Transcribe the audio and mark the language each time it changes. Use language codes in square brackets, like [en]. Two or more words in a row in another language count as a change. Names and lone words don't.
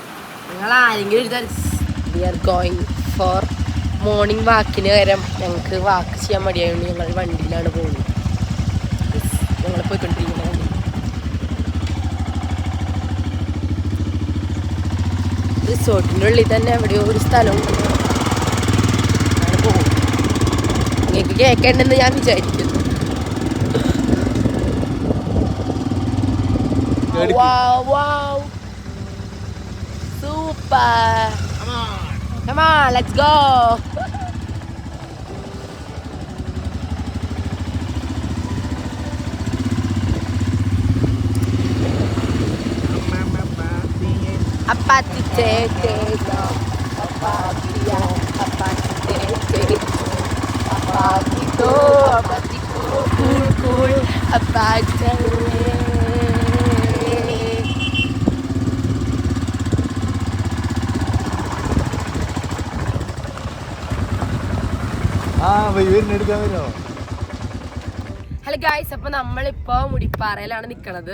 [en] for morning walk [ml] പകരം ഞങ്ങൾക്ക് വാക്ക് ചെയ്യാൻ മടിയായതുകൊണ്ട് ഞങ്ങൾ വണ്ടിയിലാണ് പോകുന്നത്. ഞങ്ങൾ പോയിക്കൊണ്ടിരിക്കുന്ന വണ്ടി റിസോർട്ടിൻ്റെ ഉള്ളിൽ തന്നെ എവിടെയോ ഒരു സ്ഥലവും പോകും. നിങ്ങൾക്ക് കേൾക്കേണ്ടെന്ന് ഞാൻ വിചാരിക്കുന്നു. [en] Wow, super. Come on, let's go. Apati tete no, apati ya, apati tete, apati to, apati cool, apati. hello guys, [ml] അപ്പൊ നമ്മളിപ്പോ മുടിപ്പാറയിലാണ് നിക്കണത്.